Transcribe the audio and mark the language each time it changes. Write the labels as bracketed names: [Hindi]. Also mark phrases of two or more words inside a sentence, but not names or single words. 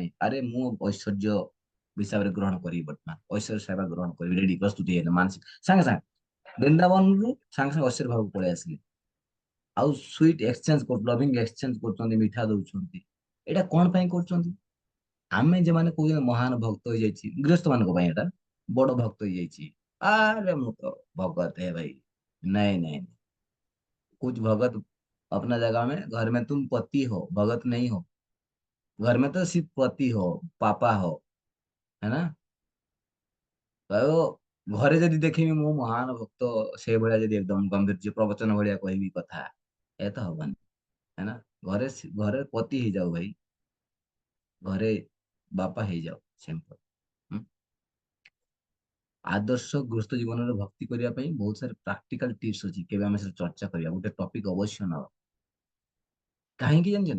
[Odia] ଆରେ ମୁଁ ଐଶ୍ୱର୍ଯ୍ୟ ହିସାବରେ ଗ୍ରହଣ କରିବି, ବର୍ତ୍ତମାନ ଐଶ୍ୱର୍ଯ୍ୟ ସେବା ଗ୍ରହଣ କରିବି, ରେଡି ପ୍ରସ୍ତୁତି ହେଇଗଲେ ମାନସିକ ସାଙ୍ଗେ ସାଙ୍ଗେ ବୃନ୍ଦାବନରୁ ସାଙ୍ଗେ ସାଙ୍ଗେ ଐଶ୍ୱର୍ଯ୍ୟ ଭାବକୁ ପଳେଇ ଆସିଲେ। ଆଉ [English] sweet exchange loving exchange [Odia] କରୁଛନ୍ତି, ମିଠା ଦଉଛନ୍ତି। ଏଇଟା କଣ ପାଇଁ କରୁଛନ୍ତି? ଆମେ ଯେମାନେ କହୁଛନ୍ତି ମହାନ ଭକ୍ତ ହେଇଯାଇଛି, ଗୃହସ୍ଥ ମାନଙ୍କ ପାଇଁ ଏଟା ବଡ ଭକ୍ତ ହେଇଯାଇଛି। ଆରେ ମୁଁ ତ [Hindi] भगत है भाई। नहीं नहीं, कुछ भगत अपना जगह में, घर में तुम पति हो, भगत नहीं हो। घर में तो सिर्फ पति हो, पापा हो, है ना। [Odia] तो ଘରେ ଯଦି ଦେଖିବି ମୁଁ ମହାନ ଭକ୍ତ, ସେଇଭଳିଆ ଯଦି ଏକଦମ ଗମ୍ଭୀର୍ଯ୍ୟ ପ୍ରବଚନ ଭଳିଆ କହିବି କଥା, ଏ ତ ହବନି, [Hindi] है ना। [Odia] ଘରେ ଘରେ ପତି ହେଇଯାଉ ଭାଇ, ଘରେ ବାପା ହେଇଯାଉ, ସିମ୍ପଲ। ଆଦର୍ଶ ଗୃହସ୍ଥ ଜୀବନରେ ଭକ୍ତି କରିବା ପାଇଁ ବହୁତ ସାରା [English] practical tips [Odia] ଅଛି, କେବେ ଆମେ ସେଟା ଚର୍ଚ୍ଚା କରିବା, ଗୋଟେ ଟପିକ ଅବଶ୍ୟ ନବା। କାହିଁକି ଜାଣିଛନ୍ତି?